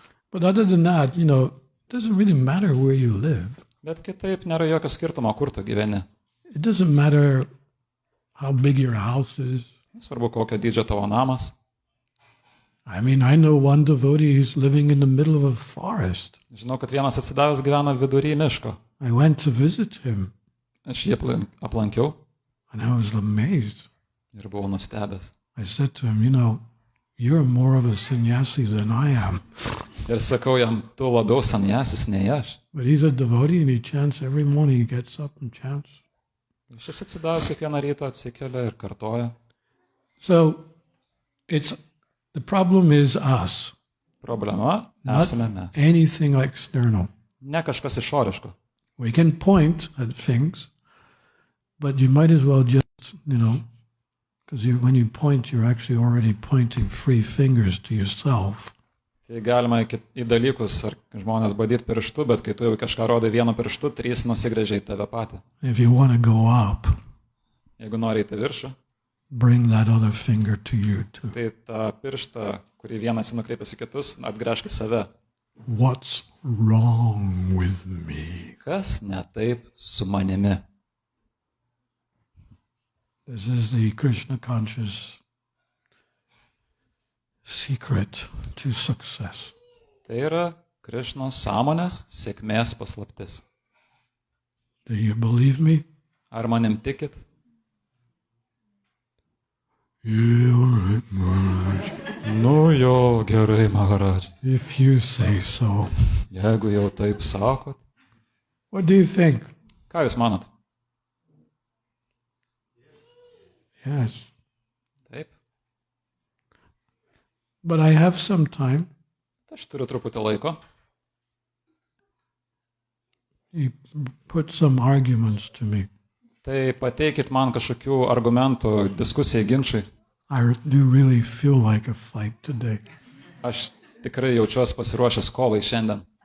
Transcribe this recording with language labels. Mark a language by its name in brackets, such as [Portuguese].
[English] But other than that, it doesn't really matter where you live. [Lithuanian] Bet kitaip nėra jokio skirtumo, kur tu gyveni. [English] It doesn't matter how big your house is. [Lithuanian] Svarbu, kokio dydžio tavo namas. [English] I know one devotee who's living in the middle of a forest. [Lithuanian] Žinau, kad vienas atsidavęs gyvena vidury miško. [English] I went to visit him. [Lithuanian] Aš jį aplankiau. [English] And I was amazed. [Lithuanian] Ir buvau nustebęs. [English] I said to him, you're more of a sannyasi than I am. [Lithuanian] Ir sakau jam, tu labiau sannyasis nei aš. [English] But he's a devotee and he chants every morning. He gets up and chants. [Lithuanian] Šis atsidavęs kiekvieną rytą atsikelia ir kartoja. [English] So, the problem is us. [Lithuanian] Problema esame mes. [English] Anything external. [Lithuanian] Ne kažkas išoriško. [English] We can point at things, but you might as well just, because when you point, you're actually already pointing 3 fingers to yourself. [Lithuanian] Tai galima į dalykus ar žmonės badyti pirštu, bet kai tu jau kažką rodai vienu pirštu, 3 nusigręžia į tave patį. [English] If you want to go up, [Lithuanian] jeigu nori į viršų, [English] bring that other finger to you too. [Lithuanian] Tai tą pirštą, kurį vienas nukreipęs į kitus, atgręžk į save. [English] What's wrong with me? [Lithuanian] Kas ne taip su manimi? [English] This is the Krishna conscious secret to success. [Lithuanian] Tai yra Krišnos sąmonės sėkmės paslaptis. [English] Do you believe me? [Lithuanian] Ar manim tikit? [English] Yeah, all right, Maharaj. [Lithuanian] Nu jo, gerai, Maharaja. [English] If you say so. [Lithuanian] Jeigu jau taip sakot. [English] What do you think? [Lithuanian] Ką jūs manot? [English] Yes. [Lithuanian] Taip. [English] But I have some time. [Lithuanian] Aš turiu truputį laiko. [English] You put some arguments to me. [Lithuanian] Tai pateikit man kažkokių argumentų, diskusijai, ginčiai. [English] I do really feel like a fight today. [Lithuanian] Aš tikrai jaučiuosi pasiruošęs kovai šiandien.